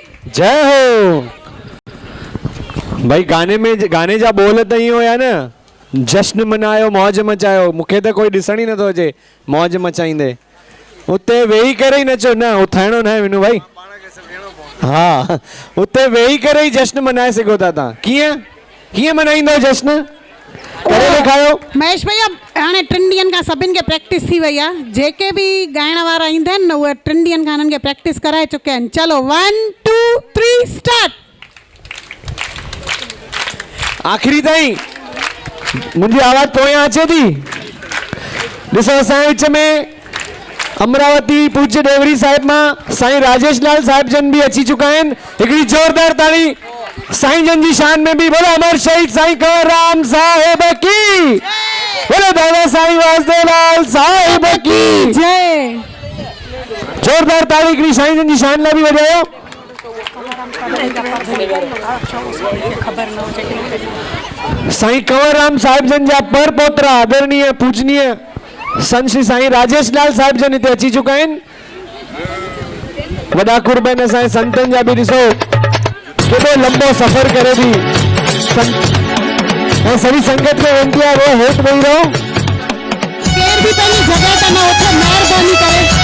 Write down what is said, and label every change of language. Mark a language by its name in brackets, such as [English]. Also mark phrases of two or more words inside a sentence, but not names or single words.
[Sindhi] जय हो। भाई गाने जा बोल त इहो हुया न, जश्न मनायो मौज मचायो। मूंखे त कोई ॾिसण ई नथो अचे मौज मचाईंदे। उते वेही करे ई नचो न, उथाइणो न आहे विनू भाई। हाँ, उते वेही करे ई जश्न मनाए सघो था तव्हां। कीअं कीअं मनाईंदो जश्न, करे ॾेखारियो। महेश भैया हाणे 3 ॾींहंनि खां सभिनि खे प्रैक्टिस थी वई आहे। जेके बि ॻाइण वारा ईंदा आहिनि न उहे 3 ॾींहंनि खां हिननि खे प्रैक्टिस कराए चुकिया आहिनि। चलो 1 2 3 स्टार्ट। आख़िरी ताईं मुंहिंजी आवाज़ पोयां अचे थी? ॾिसो असांजे विच में अमरावती पूज्य देवरी साहिब मां साईं राजेश लाल साहिब जन भी अची चुका आहिनि। हिकिड़ी जोरदार ताड़ी साईं जन जी शान में भी। [Hindi] बोलो अमर शहीद साईं कंवरराम साहिब की, बोलो दादा साईं वासुदेवलाल साहिब की जय। [Sindhi] जोरदार ताड़ी हिकिड़ी साईं जन जी शान लाइ बि वॼायो। साईं कंवरराम साहिब जन जा पर पोतरा आदरणीय पूजनीय संत श्री साईं राजेश लाल साहिब जन हिते अची चुका आहिनि। वॾा कुर्ब आहिनि असांजे संतनि जा बि। ॾिसो केॾो लंबो सफ़र करे बि ऐं सभी संगत खे वेनिती आहे वो हेठि वेही रहो। केर बि पंहिंजी जॻह ते न उथे, महिरबानी करे।